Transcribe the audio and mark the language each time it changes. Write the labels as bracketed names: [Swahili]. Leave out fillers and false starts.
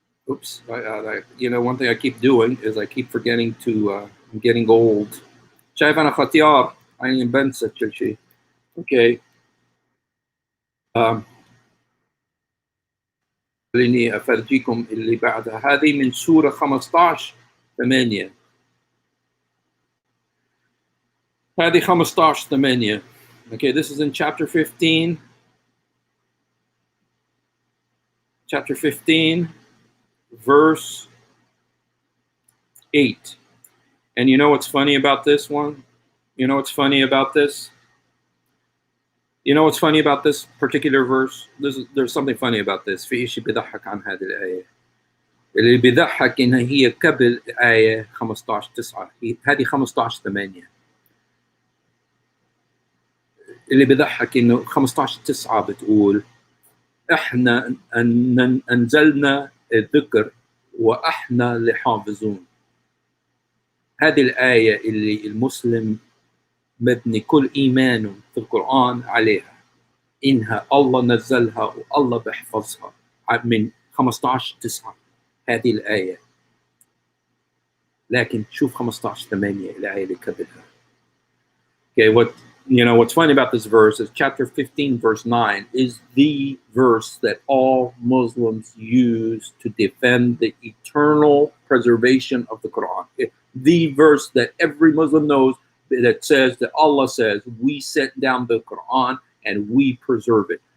[English] Oops, one thing I keep doing is I keep forgetting to, I'm getting old. [Arabic] شايف أنا ختيار يعني بنسى كل شيء. [English] Okay. [Arabic] خليني أفرجيكم اللي بعدها. هذه من سورة 15:8. هذه 15:8. [English] Okay, this is in chapter 15. Chapter 15, verse 8. And you know what's funny about this one? You know what's funny about this? You know what's funny about this particular verse? There's something funny about this. [Arabic] في شيء بيضحك عن هذه الآية. اللي بيضحك إن هي قبل آية 15:9. هذه 15:8. اللي بيضحك إنه 15:9 بتقول إحنا أنزلنا الذكر وإحنا لحافظون. هذه الآية اللي المسلم مبني كل إيمانه في القرآن عليها، إنها الله نزلها والله بيحفظها، من 15:9 هذه الآية. لكن شوف 15:8 الآية اللي قبلها. [English] Okay, what's funny about this verse is chapter 15, verse 9 is the verse that all Muslims use to defend the eternal preservation of the Quran. The verse that every Muslim knows that says that Allah says, we sent down the Quran and we preserve it.